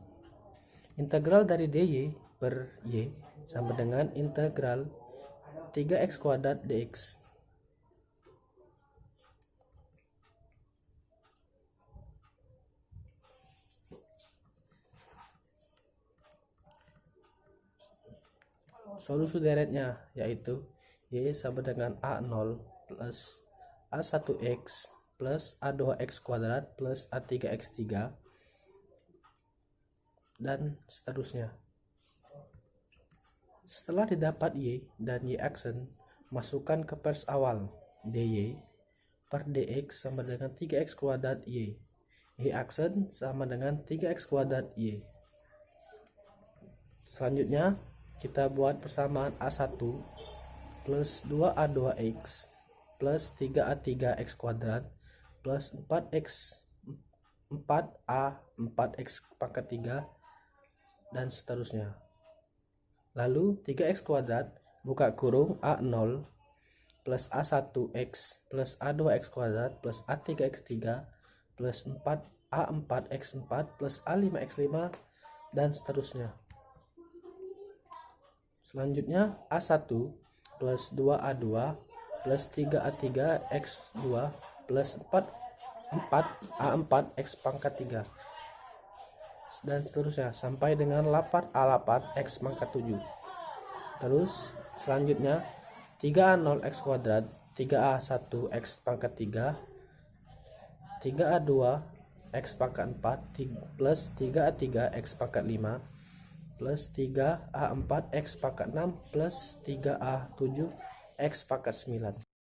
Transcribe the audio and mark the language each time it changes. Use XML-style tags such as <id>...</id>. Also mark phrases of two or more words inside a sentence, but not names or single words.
<id>Integral dari dy per y sama dengan integral 3x kuadrat dx. Solusi deretnya yaitu y sama dengan a0 plus a1x plus a2x kuadrat plus a3x3 dan seterusnya. Setelah didapat y dan y aksen, masukkan ke pers awal. dy per dx sama dengan 3x kuadrat y, y aksen sama dengan 3x kuadrat y. Selanjutnya kita buat persamaan A1 plus 2A2X plus 3A3X kuadrat plus 4A4X pangkat 3 dan seterusnya. Lalu 3X kuadrat buka kurung A0 plus A1X plus A2X kuadrat plus A3X3 plus 4A4X4 plus A5X5 dan seterusnya. Selanjutnya A1 plus 2A2 plus 3A3X2 plus 4A4X pangkat 3 dan seterusnya sampai dengan 8A8X pangkat 7. Terus selanjutnya 3A0X kuadrat 3A1X pangkat 3 3A2X pangkat 4 plus 3A3X pangkat 5 plus 3A4X pangkat 6 plus 3A7X pangkat 9.</id>